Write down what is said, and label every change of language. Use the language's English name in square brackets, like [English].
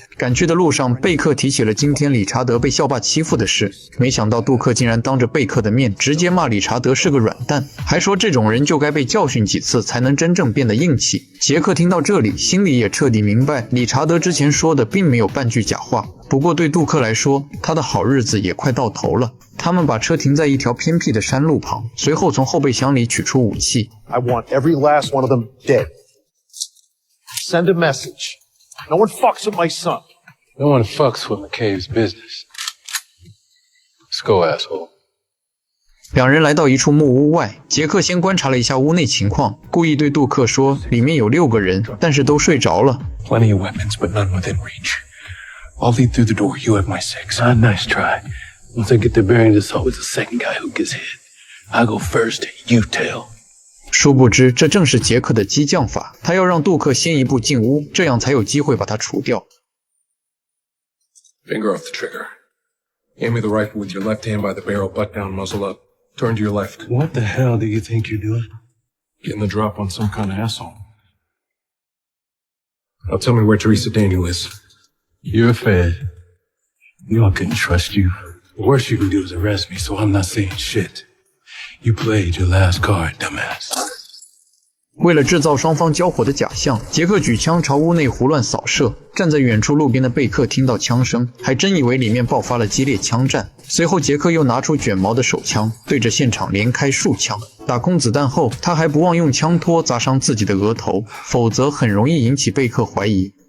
[Chinese] 赶去的路上，贝克提起了今天理查德被校霸欺负的事，没想到杜克竟然当着贝克的面直接骂理查德是个软蛋，还说这种人就该被教训几次才能真正变得硬气。杰克听到这里，心里也彻底明白理查德之前说的并没有半句假话。不过对杜克来说，他的好日子也快到头了。他们把车停在一条偏僻的山路旁，随后从后备箱里取出武器。 [English] I want every last one of them dead. Send a message. No one fucks with my son. No one fucks with McCabe's business. Let's go, asshole. [Chinese] 两人来到一处木屋外，杰克先观察了一下屋内情况，故意对杜克说里面有6个人，但是都睡着了。 [English] Plenty of weapons, but none within reach. I'll lead through the door. You have my 6. Nice try. Once I get the bearings, it's always the second guy who gets hit. I go first, you tail. [Chinese] 殊不知，这正是杰克的激将法，他要让杜克先一步进屋，这样才有机会把他除掉。 [English] Finger off the trigger. Aim me the rifle with your left hand by the barrel, butt down, muzzle up. Turn to your left. What the hell do you think you're doing? Getting the drop on some kind of asshole. Now tell me where Teresa Daniel is. You're a fed. You know I couldn't trust you. The worst you can do is arrest me, so I'm not saying shit. You played your last card, dumbass. [Chinese] 为了制造双方交火的假象，杰克举枪朝屋内胡乱扫射。站在远处路边的贝克听到枪声，还真以为里面爆发了激烈枪战。随后，杰克又拿出卷毛的手枪，对着现场连开数枪。打空子弹后，他还不忘用枪托砸伤自己的额头，否则很容易引起贝克怀疑。